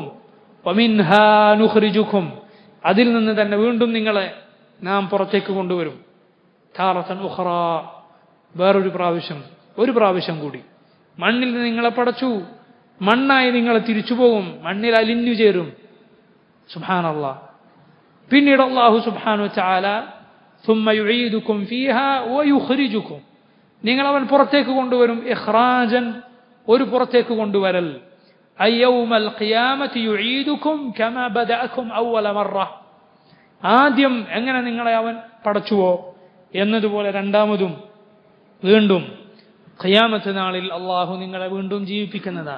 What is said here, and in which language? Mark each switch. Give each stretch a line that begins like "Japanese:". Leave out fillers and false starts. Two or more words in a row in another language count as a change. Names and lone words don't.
Arabic: ومنها نخرجكم
Malayalam: അതിൽ നിന്ന് തന്നെ വീണ്ടും നിങ്ങളെ നാം പുറത്തേക്ക് കൊണ്ടുവരും.
Arabic: تارة أخرى
Malayalam: വേറൊരു പ്രാവശ്യം, ഒരു പ്രാവശ്യം കൂടി. മണ്ണിൽ നിന്ന് നിങ്ങളെ പടച്ചു, മണ്ണായി നിങ്ങളെ തിരിച്ചു പോകും, മണ്ണിൽ അലിഞ്ഞു ചേരും. സുബ്ഹാനല്ലാഹ്. പിന്നീട് അല്ലാഹു
Arabic: سبحانه وتعالى ثم يعيدكم فيها ويخرجكم
Malayalam: നിങ്ങൾ അവൻ പുറത്തേക്ക് കൊണ്ടുവരും. ഇഖ്റാജൻ ഒരു പുറത്തേക്ക് കൊണ്ടുവരൽ.
Arabic: أي يوم القيامة يعيدكم كما بدأكم أول مرة.
Malayalam: ആദ്യം എങ്ങനെ നിങ്ങളെ അവൻ പടച്ചുവോ എന്നതുപോലെ രണ്ടാമതും വീണ്ടും ഖിയാമത്ത് നാളിൽ അല്ലാഹു നിങ്ങളെ വീണ്ടും ജീവിപ്പിക്കുന്നതാണ്.